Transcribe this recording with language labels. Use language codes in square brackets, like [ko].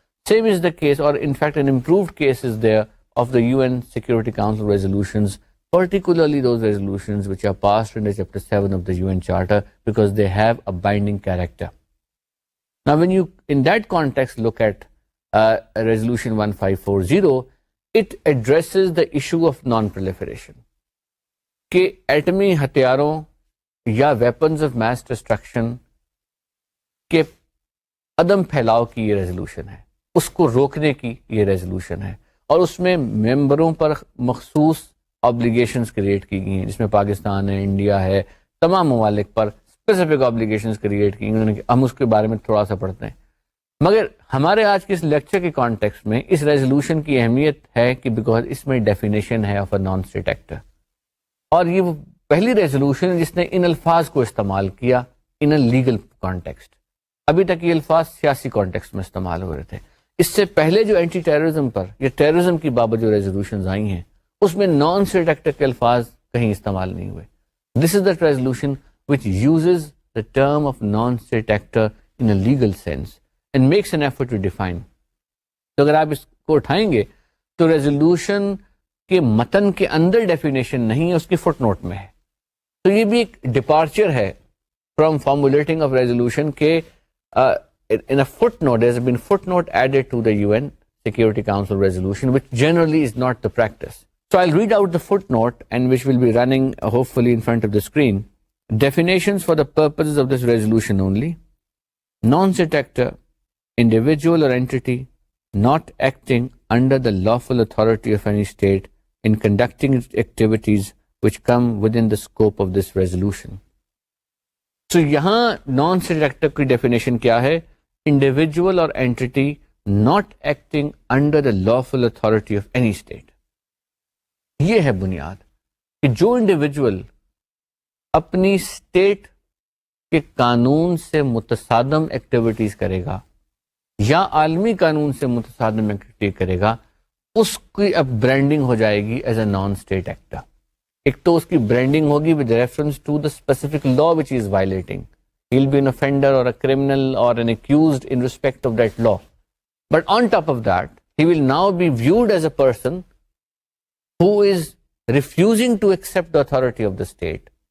[en] Same is the case, or in fact an improved case is there of the UN Security Council resolutions, particularly those resolutions which are passed under Chapter 7 of the UN Charter, because they have a binding character. Now when you in that context look at Resolution 1540, it addresses the issue of non-proliferation. [ur] کہ ایٹمی ہتھیاروں یا weapons of mass destruction کے عدم پھیلاؤ کی یہ resolution ہے، اس کو روکنے کی یہ ریزولوشن ہے، اور اس میں ممبروں پر مخصوص آبلیگیشنز کریٹ کی گئی ہیں، جس میں پاکستان ہے، انڈیا ہے، تمام ممالک پر اسپیسیفک آبلیگیشنز کریٹ کی گئی. ہم اس کے بارے میں تھوڑا سا پڑھتے ہیں. مگر ہمارے آج کے اس لیکچر کے کانٹیکسٹ میں اس ریزولوشن کی اہمیت ہے کہ بیکاز اس میں ڈیفینیشن ہے of a non state actor, اور یہ وہ پہلی ریزولوشن ہے جس نے ان الفاظ کو استعمال کیا [en] In a legal context. [ur] ابھی تک یہ الفاظ سیاسی کانٹیکسٹ میں استعمال ہو رہے تھے. اس سے پہلے جو اینٹی ٹیررزم پر یا ٹیررزم کی بابت جو ریزولوشنز آئی ہیں اس میں نان اسٹیٹ ایکٹر کے الفاظ کہیں استعمال نہیں ہوئے. [en] This is the resolution which uses the term of non state actor in a legal sense and makes an effort to define. [ur] تو اگر آپ اس کو اٹھائیں گے تو ریزولوشن کے متن کے اندر ڈیفینیشن نہیں ہے، اس کی فٹ نوٹ میں ہے. تو یہ بھی ایک ڈپارچر ہے [en] From formulating of resolution کہ in a footnote, there has been footnote added to the UN Security Council resolution, which generally is not the practice. So I'll read out the footnote, and which will be running hopefully in front of the screen. Definitions for the purposes of this resolution only. Non-state actor, individual or entity not acting under the lawful authority of any state in conducting activities which come within the scope of this resolution. So [ur] یہاں non state actor کی definition کیا ہے؟ [en] Individual اور entity not acting under the lawful authority of any state. [ur] یہ ہے بنیاد کہ جو انڈیویجول اپنی اسٹیٹ کے قانون سے متصادم ایکٹیویٹیز کرے گا یا عالمی قانون سے متصادم ایکٹیویٹی کرے گا, اس کی اب برانڈنگ ہو جائے گی [en] As a non state actor. [ur] ایک تو اس کی برانڈنگ ہوگی [en] With reference to the specific law which is violating. He'll be an offender or a criminal or an accused in respect of that law. But on top of that, he will now be viewed as a person who is refusing to accept the authority of the state.